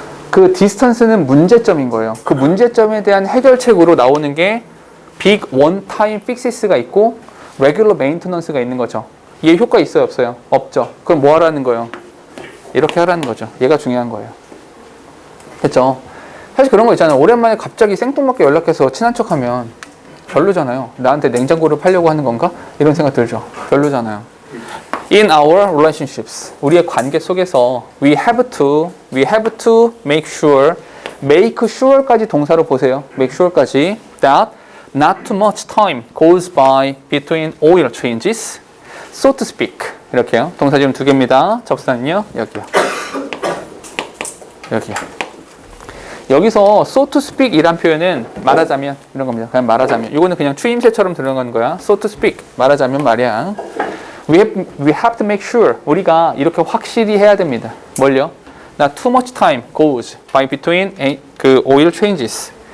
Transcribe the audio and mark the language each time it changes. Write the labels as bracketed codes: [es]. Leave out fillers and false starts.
[ko] 그 distance는 문제점인 거예요. 그 문제점에 대한 해결책으로 나오는 게 [en] big one-time fixes [ko] 가 있고 [en] regular maintenance [ko] 가 있는 거죠. 얘 효과 있어요, 없어요? 없죠. 그럼 뭐 하라는 거예요? 이렇게 하라는 거죠. 얘가 중요한 거예요. 됐죠? 사실 그런 거 있잖아요. 오랜만에 갑자기 생뚱맞게 연락해서 친한 척하면 별로잖아요. 나한테 냉장고를 팔려고 하는 건가? 이런 생각 들죠. 별로잖아요. [en] In our relationships, [ko] 우리의 관계 속에서 [en] we have to make sure까지 [ko] 동사로 보세요. [en] make sure까지 that not too much time goes by between oil changes, so to speak. [ko] 이렇게요. 동사 지금 두 개입니다. 접수단은요, 여기요. 여기서 [en] so to speak [ko] 이란 표현은 말하자면 이런 겁니다. 그냥 말하자면. 이거는 그냥 추임새처럼 들어가는 거야. [en] so to speak. [ko] 말하자면 말이야. [en] We have to make sure. [ko] 우리가 이렇게 확실히 해야 됩니다. 뭘요? [en] Not too much time goes by between 그 oil changes.